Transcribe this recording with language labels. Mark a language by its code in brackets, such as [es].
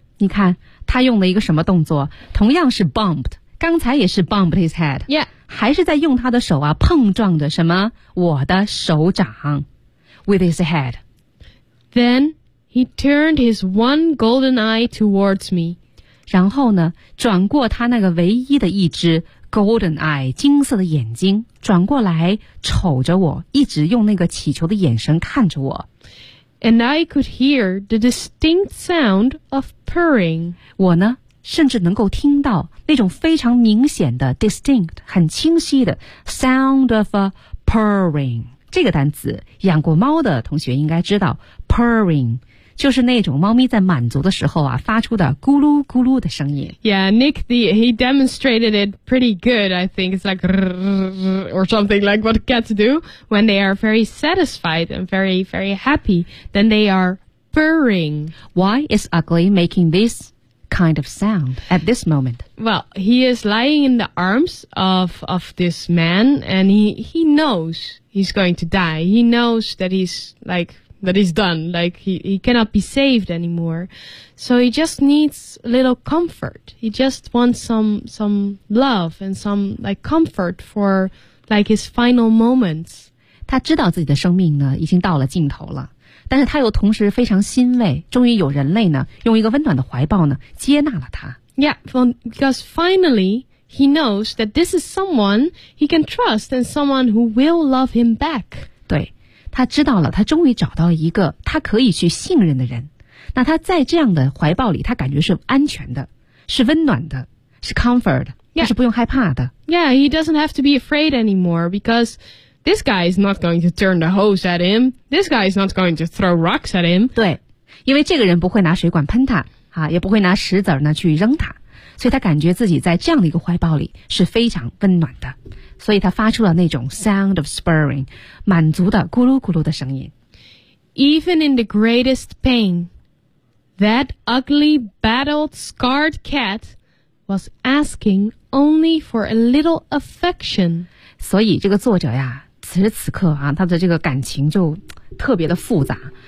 [zh] 你看他用了一个什么动作同样是 bumped, 刚才也是 [en] bumped his head. Yeah. [zh] 还是在用他的手啊碰撞着什么我的手掌 [en] with his head. Then he turned his one golden eye towards me. [zh] 然后呢转过他那个唯一的一只 [en] golden eye, [zh] 金色的眼睛转过来瞅着我一直用那个乞求的眼神看着我。 [en] And I could hear the distinct sound of purring. [zh] 我呢甚至能够听到那种非常明显的 distinct, 很清晰的 [en] sound of a purring。 [zh] 这个单词养过猫的同学应该知道 purring。就是那种猫咪在满足的时候啊发出的咕噜咕噜的声音。 [en] Yeah, Nick, he demonstrated it pretty good, I think. It's like, or something like what cats do when they are very satisfied and very, very happy. Then they are purring. Why is Ugly making this kind of sound at this moment? Well, he is lying in the arms of this man and he knows he's going to die. He knows that he's like,That he's done, like he cannot be saved anymore. So he just needs a little comfort. He just wants some love and some like comfort for like his final moments. [zh] 他知道自己的生命呢已经到了尽头了，但是他又同时非常欣慰，终于有人类呢用一个温暖的怀抱呢接纳了他。 [en] Yeah, because finally he knows that this is someone he can trust and someone who will love him back. [zh] 对。他知道了他终于找到一个他可以去信任的人，那他在这样的怀抱里，他感觉是安全的，是温暖的，是 comfort， 他是不用害怕的。 [en] Yeah, he doesn't have to be afraid anymore because this guy is not going to turn the hose at him. This guy is not going to throw rocks at him. [zh] 对，因为这个人不会拿水管喷他，啊，也不会拿石子呢去扔他，所以他感觉自己在这样的一个怀抱里是非常温暖的。所以他发出了那种 [en] sound of spurring， [zh] 满足的咕噜咕噜的声音。 [en] Even in the greatest pain, that ugly, battered, scarred cat was asking only for a little affection. [zh] 所以这个作者呀，此时此刻啊，他的这个感情就特别的复杂。